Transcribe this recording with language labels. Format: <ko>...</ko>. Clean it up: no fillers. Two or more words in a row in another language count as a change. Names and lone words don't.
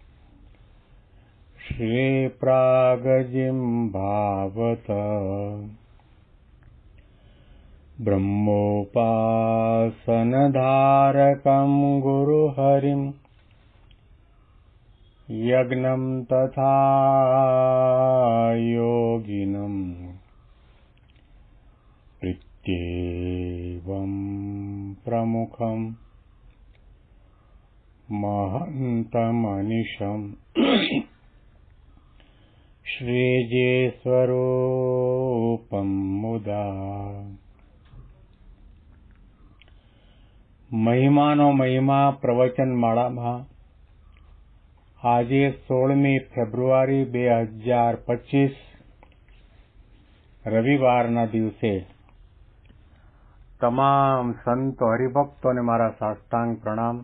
<sa>श्रीप्रागजिह्वावत ब्रह्मोपासनधारकं गुरुहरिं यज्ञं तथा योगिनं प्रीत्येवं प्रमुखं महन्तमनिशम् श्रीजेस्वरूपं मुदा</sa> <gu>મહિમાનો મહિમા પ્રવચન માળામાં આજે 16મી ફેબ્રુઆરી 2025 રવિવારના દિવસે તમામ સંતો હરિભક્તોને મારા સાષ્ટાંગ પ્રણામ.</gu>